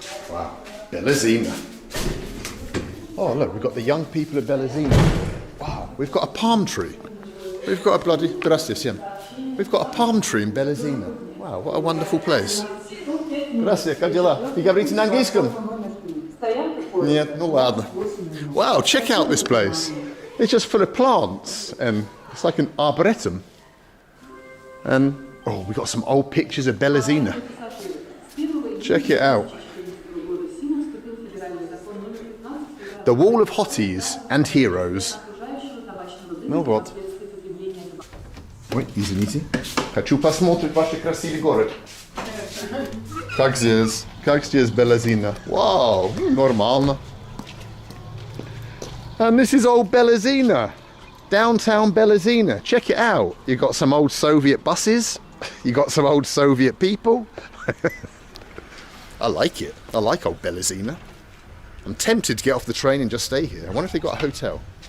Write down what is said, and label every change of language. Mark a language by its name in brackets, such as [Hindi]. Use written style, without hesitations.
[English] Wow, Belazina. Oh look, we've got the young people of Belazina. Wow, we've got a palm tree. We've got a bloody... [Spanish] Gracias, [English] yeah. We've got a palm tree in Belazina. Wow, what a wonderful place. [Spanish] Gracias, [Russian] как дела? Ты говорите на английском? Нет, ну ладно. [English] Wow, check out this place. It's just full of plants and it's like an arboretum. And, oh, we got some old pictures of Belezina. Check it out. The Wall of Hotties and Heroes. [Russian] Ну вот. Ой, извините. Хочу посмотреть ваш красивый город. Как здесь Belezina? [English] Wow, [Russian] нормально. [English] And this is old Belezina. Downtown Belezina. Check it out. You got some old Soviet buses. You got some old Soviet people. I like it. I like old Belezina. I'm tempted to get off the train and just stay here. I wonder if they got a hotel.